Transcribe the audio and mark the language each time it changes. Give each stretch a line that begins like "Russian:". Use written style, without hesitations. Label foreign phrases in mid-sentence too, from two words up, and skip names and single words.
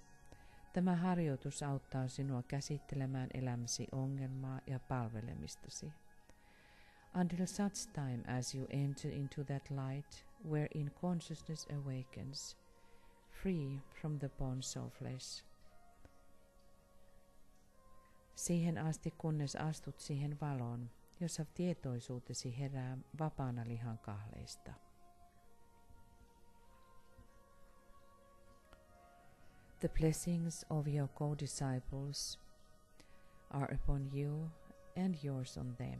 Finnish: Tämä harjoitus auttaa sinua käsittelemään elämäsi ongelmaa ja palvelemistasi.
English: Until such time as you enter into that light wherein consciousness awakens, free from the bonds of flesh.
Finnish: Siihen asti kunnes astut siihen valoon, jossa tietoisuutesi herää vapaana lihan kahleista.
English: The blessings of your co-disciples are upon you and yours on them.